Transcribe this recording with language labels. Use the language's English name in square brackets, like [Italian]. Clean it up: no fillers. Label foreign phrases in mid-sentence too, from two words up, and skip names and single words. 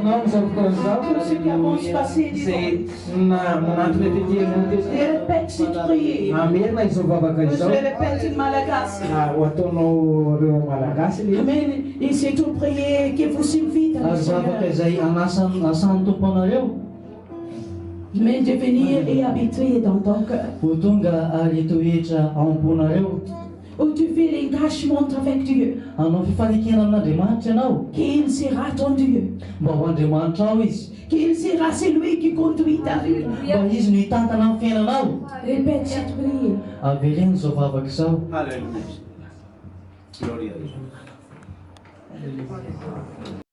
[Malagasy] amin'izao fotoan'izao [French] Tous ceux qui avancent passer [Malagasy] zay manantona tetehana [French] Je répète cette prière. [Malagasy] amena izao vavaka [French] Je [Malagasy] izao [French] le répète in malagasy. [Malagasy] ho ataonao reo malagasy le Amen. [French] Et c'est une prière qui vous invite à le [Malagasy] Ary zavaka [French] Seigneur. [Malagasy] izay asan'ny tompo anareo [French] Mais de venir et habiter dans ton cœur. [Malagasy] ho tonga ary toetra ao am-ponareo [French] Où tu fais l'engagement avec Dieu. [Malagasy] hanao fifalikena amin'Andriamanitra ianao [French] Qu'il sera ton Dieu. [Malagasy] mba ho Andriamanitra ao izy [French] Qu'il sera celui qui conduit ta vie. [Malagasy] mba izy no hitantana amin'ny fiainanao [French] Répète cette prière. [Malagasy] avereno izao vavaka izao [Spanish] Aleluya. Gloria a Dios.